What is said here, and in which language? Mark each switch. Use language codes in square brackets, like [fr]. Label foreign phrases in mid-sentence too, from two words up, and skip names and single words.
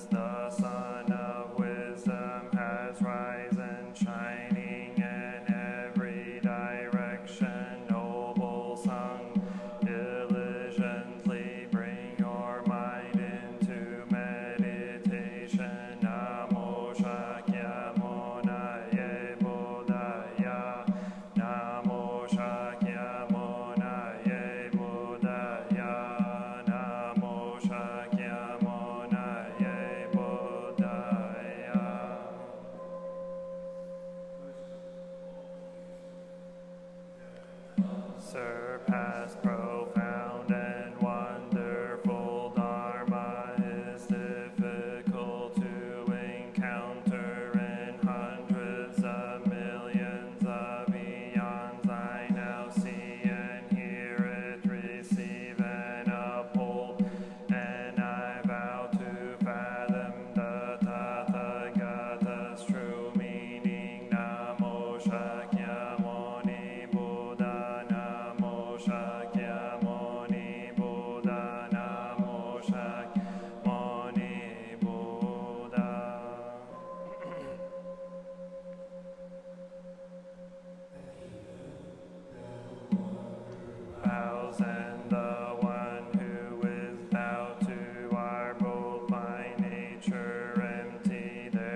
[en] The sun of wisdom has risen, shining in every direction. Noble sung diligently, bring your mind into meditation. [sa] Namo Shakyamuni Buddhaya. Namo Shakyamuni Buddhaya. Namo Shakyamuni Buddhaya. [en] Surpass profound and wonderful Dharma is difficult to encounter in hundreds of millions of eons. I now see and hear it, receive and uphold, and I vow to fathom the Tathagata's true meaning. [sa] Namo Shakyamuni Buddha. Namo Shakyamuni Buddha. Namo Shakyamuni Buddha. [en] Vows and the one who is bowed to are both by nature empty.